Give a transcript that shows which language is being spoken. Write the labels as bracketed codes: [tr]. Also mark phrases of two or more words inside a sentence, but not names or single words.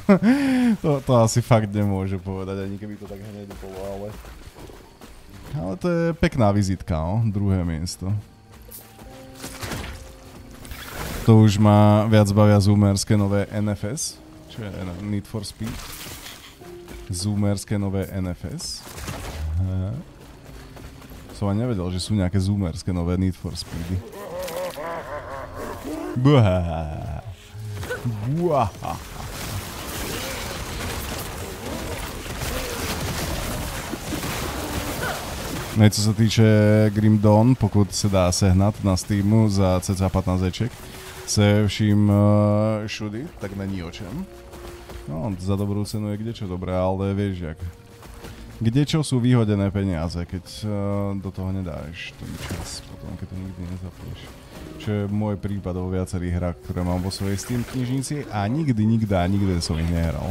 [sk] to asi fakt nemôže povedať, ani keby to tak hneď bolo, ale to je pekná vizitka, druhé miesto. To už ma viac bavia zoomerské nové NFS, čo je Need for Speed. Zoomerské nové NFS. Som ani nevedel, že sú nejaké zoomerské nové Need for Speedy. [cs] No i co sa týče Grim Dawn, pokud se dá sehnat na Steamu za cca 15 eček, se vším všudy, tak není o čem. [sk] No, za dobrú cenu je kdečo dobré, ale vieš jak. Kdečo sú vyhodené peniaze, keď do toho nedáš ten čas, potom keď to nikdy nezapneš. Čo je môj prípad vo viacerých hrách, ktoré mám vo svojej Steam knižnici a nikdy som ich nehral.